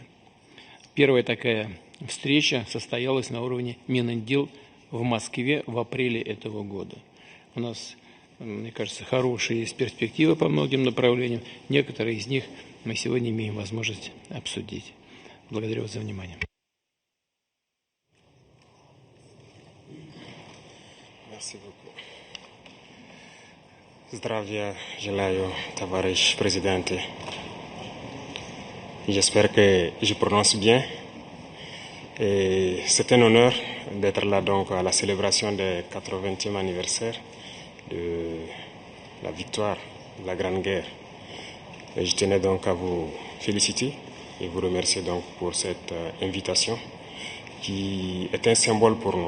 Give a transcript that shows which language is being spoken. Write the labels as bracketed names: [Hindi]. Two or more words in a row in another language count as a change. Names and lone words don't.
[Russian] Первая такая встреча состоялась на уровне Минэндил в Москве в апреле этого года. У нас мне кажется, хорошие есть перспективы по многим направлениям. Некоторые из них мы сегодня имеем возможность обсудить. Благодарю вас за внимание. [French] Merci beaucoup. [Russian] Zdravia, Желаю, товарищ президенте. [French] J'espère que je prononce bien. Et c'est un honneur d'être là donc à la célébration du 80e anniversaire de la victoire de la Grande Guerre. Et je tenais donc à vous féliciter et vous remercier donc pour cette invitation qui est un symbole pour nous.